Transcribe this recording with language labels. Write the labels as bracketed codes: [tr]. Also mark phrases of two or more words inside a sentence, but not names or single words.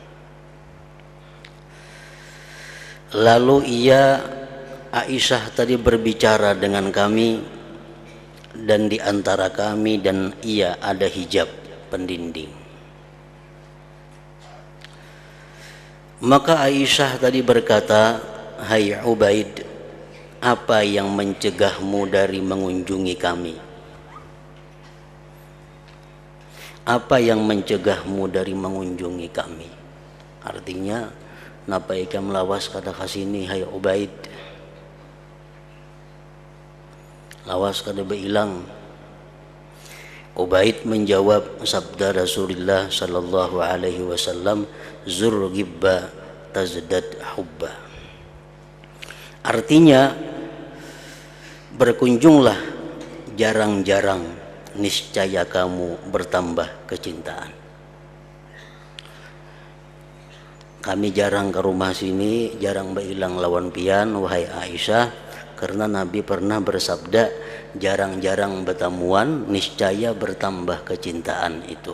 [id] Lalu Aisyah tadi berbicara dengan kami, dan di antara kami dan ia ada hijab pendinding. Maka Aisyah tadi berkata, hai Ubaid, apa yang mencegahmu dari mengunjungi kami? Apa yang mencegahmu dari mengunjungi kami? [bjn] Artinya, napa ikam lawas kada kasini, hai Ubaid? Lawas kada beilang. [id] Ubaid menjawab sabda Rasulullah [ar] صلى الله عليه وسلم, زر غبا تزدد حبا. [id] Artinya, berkunjunglah jarang-jarang, niscaya kamu bertambah kecintaan. Kami jarang ke rumah sini, jarang [bjn] beilang lawan pian, [id] wahai Aisyah, karena Nabi pernah bersabda, jarang-jarang bertemuan, niscaya bertambah kecintaan itu.